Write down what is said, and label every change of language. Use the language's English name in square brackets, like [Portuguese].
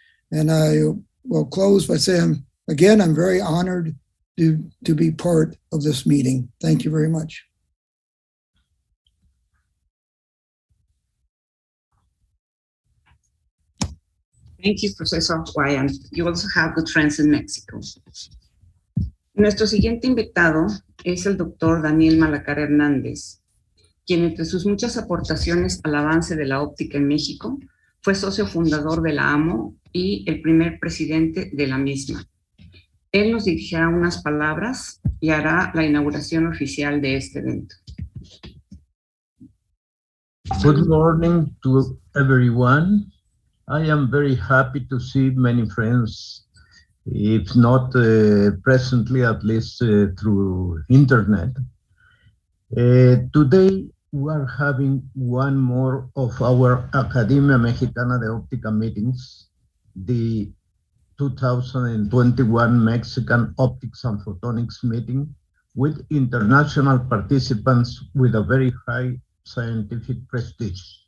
[English] And I will close by saying, again, I'm very honored to be part of this meeting. Thank you very much. Thank you, Professor Wyant. You also have good friends in Mexico. [Spanish] Nuestro siguiente invitado es el doctor Daniel Malacara Hernández, quien entre sus muchas aportaciones al avance de la óptica en México, Fue socio fundador de la AMO y el primer presidente de la misma. Él nos dirigirá unas palabras y hará la inauguración oficial de este evento. [English] Good morning to everyone. I am very happy to see many friends, if not presently, at least through internet. Today, we are having one more of our Academia Mexicana de Óptica meetings, the 2021 Mexican Optics and Photonics meeting with international participants with a very high scientific prestige.